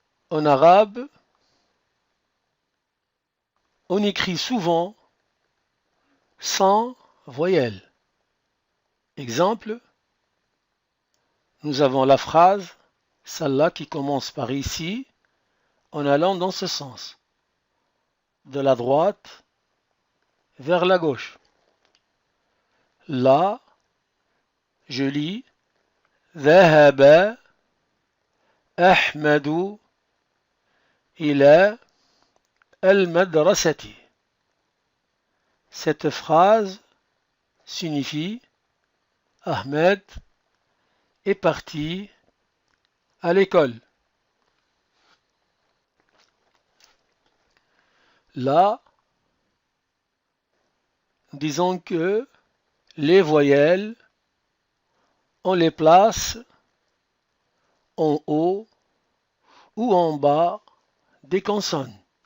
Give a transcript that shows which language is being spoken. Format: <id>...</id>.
<fr>En arabe, on écrit souvent sans voyelle. Exemple, nous avons la phrase, celle-là qui commence par ici, en allant dans ce sens, de la droite vers la gauche. Là, je lis</fr> <ar>ذهب أحمد إلى المدرسة.</ar> <fr>Cette phrase signifie Ahmed est parti à l'école. Là, disons que les voyelles, on les place en haut ou en bas des consonnes.</fr>